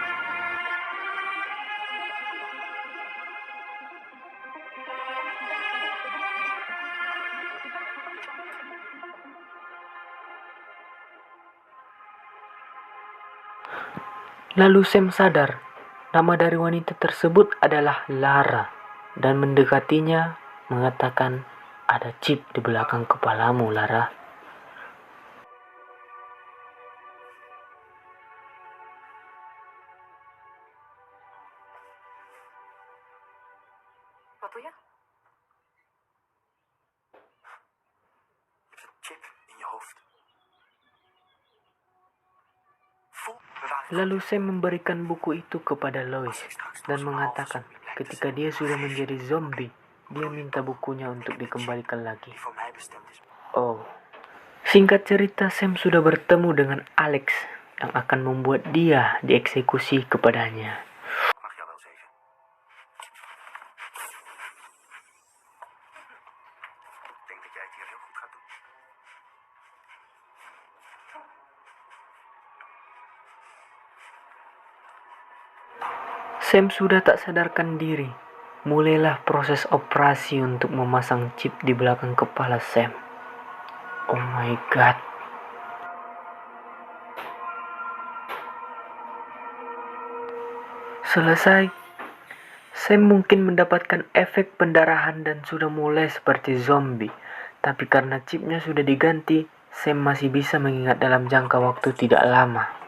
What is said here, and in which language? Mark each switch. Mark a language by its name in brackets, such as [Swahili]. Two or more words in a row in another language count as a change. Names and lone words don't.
[Indonesian] Lalu Sam sadar, nama dari wanita tersebut adalah Lara, dan mendekatinya mengatakan, "Ada chip di belakang kepalamu, Lara." [Dutch] Wat doe je? Je hebt een chip in je hoofd. Voel, we waren [Indonesian] Lalu Sam memberikan buku itu kepada Lois dan mengatakan ketika dia sudah menjadi zombie, dia minta bukunya untuk dikembalikan lagi. [Dutch] die voor mij bestemd is. [Indonesian] Oh, singkat cerita Sam sudah bertemu dengan Alex yang akan membuat dia dieksekusi kepadanya. [Dutch] Mag jou wel zeggen. Ik denk dat jij het hier heel goed gaat doen. [Indonesian] Sam sudah tak sadarkan diri. Mulailah proses operasi untuk memasang chip di belakang kepala Sam. [English] Oh my god. [Indonesian] Selesai. Sam mungkin mendapatkan efek pendarahan dan sudah mulai seperti zombie. Tapi karena chipnya sudah diganti, Sam masih bisa mengingat dalam jangka waktu tidak lama.